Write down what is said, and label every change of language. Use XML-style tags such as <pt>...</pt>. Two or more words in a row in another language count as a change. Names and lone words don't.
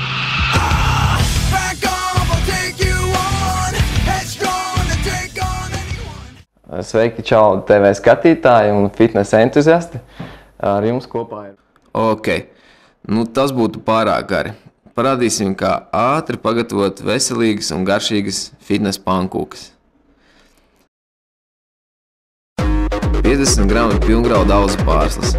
<en>Back off, I'll take you on, headstrong to take on anyone.</en> <lv>Sveiki, čau, TV skatītāji un fitnesa entuziasti. Ar jums kopā ir. Ok, nu tas būtu pārāk gari. Parādīsim, kā ātri pagatavot veselīgas un garšīgas fitnesa pankūkas. 50 grami pilngraudu auzu pārslas.</lv>